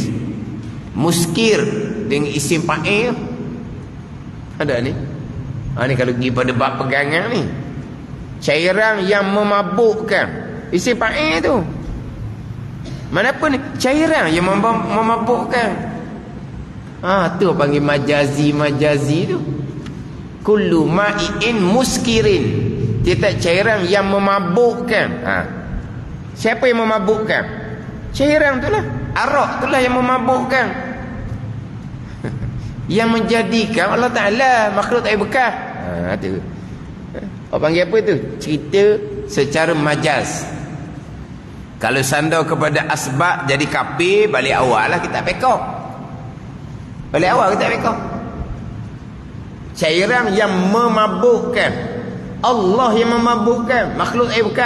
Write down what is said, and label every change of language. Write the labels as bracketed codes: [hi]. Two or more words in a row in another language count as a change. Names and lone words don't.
[ms] Muskir dengan [ar] isim fa'il [ms] ada ni. Ni kalau pergi pada bab pegangan ni, cairan yang memabukkan, [ar] isim fa'il [ms] tu. Mana apa ni? Cairan yang memabukkan. Tu panggil majazi tu. [ar] Kullu ma'iin muskirin. [ms] Tiap cairan yang memabukkan. Siapa yang memabukkan? Cairan itulah, arak itulah yang memabukkan. Yang menjadikan Allah Ta'ala makhluk tak bekas. Tu. Orang panggil apa tu? Cerita secara majaz. Kalau sandar kepada asbab jadi kafir, balik awal lah kita pekok. Balik awal kita pekok. Cairan yang memabukkan, Allah yang memabukkan, makhluk tak bekas.